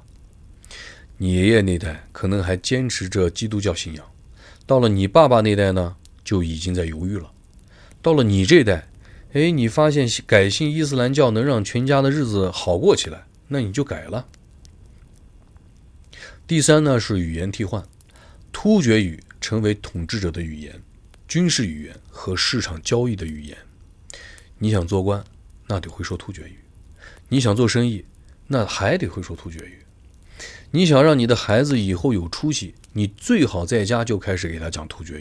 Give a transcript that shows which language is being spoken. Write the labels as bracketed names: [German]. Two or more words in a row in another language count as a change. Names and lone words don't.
[Chinese] 你爺爺那代可能還堅持着基督教信仰，到了你爸爸那代呢，就已經在猶豫了。到了你這代，你發現改信伊斯蘭教能讓全家的日子好過起來，那你就改了。第三呢是語言替換，突厥語成為統治者的語言、軍事語言和市場交易的語言。你想做官，那得會說突厥語；你想做生意，那還得會說突厥語。你想讓你的孩子以後有出息，你最好在家就開始給他講突厥語。